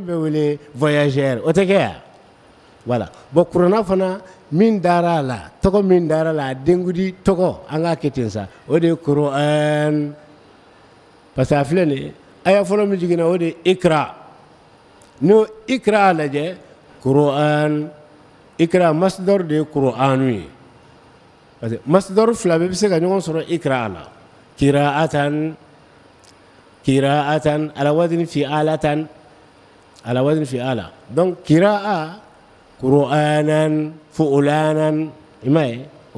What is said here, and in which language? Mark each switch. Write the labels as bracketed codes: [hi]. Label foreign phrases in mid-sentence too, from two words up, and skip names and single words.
[bm] bɛ wele voyageur o tɛ kɛ ya [fr] voilà bon [bm] kuranna fana min dara a la tɔgɔ min dara a la a denkuli tɔgɔ an k'a kɛ ten sa o de ye Qur'an [fr] parce que [bm] a filɛ nin ye aya fɔlɔ min jiginna o de ye ikra n'o ikra lajɛ Qur'an ikra masdar de ye Qur'anu ye [fr] parce que [bm] masdar fila bɛɛ bɛ se ka ɲɔgɔn sɔrɔ ikra la [ar] قراءةً على وزن فِعالةً على وزن فِعالة donc قراءة قرآنًا فُعلانًا [bm] i m'a ye o